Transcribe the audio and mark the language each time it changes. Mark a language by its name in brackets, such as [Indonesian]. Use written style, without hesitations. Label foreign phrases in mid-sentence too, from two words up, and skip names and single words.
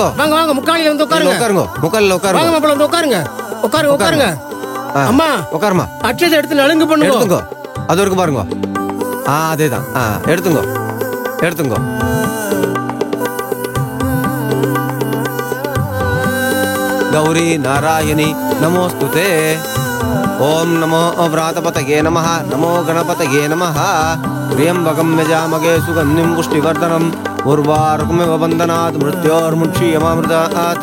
[Tamil] வாங்க வாங்க, முக்காலில வந்து உட்காருங்க. உட்காருங்க, முக்காலில உட்காருங்க. வாங்க மாப்பிள்ள, வந்து உட்காருங்க. உட்காருங்க. அம்மா, உட்காருமா. அட்சதை எடுத்து நலுங்கு பண்ணுங்க. எடுத்துங்க, அது வரைக்கும் பாருங்க. அதேதான். எடுத்துங்க. [Sanskrit] गौरी नारायणी नमोस्तुते। ओम नमो व्रातपतये नमः। नमो गणपतये नमः। त्र्यंबकं यजामहे सुगन्धिं पुष्टिवर्धनम् उर्वारुकमिव बन्धनात् मृत्योर्मुक्षीयमामृतात्।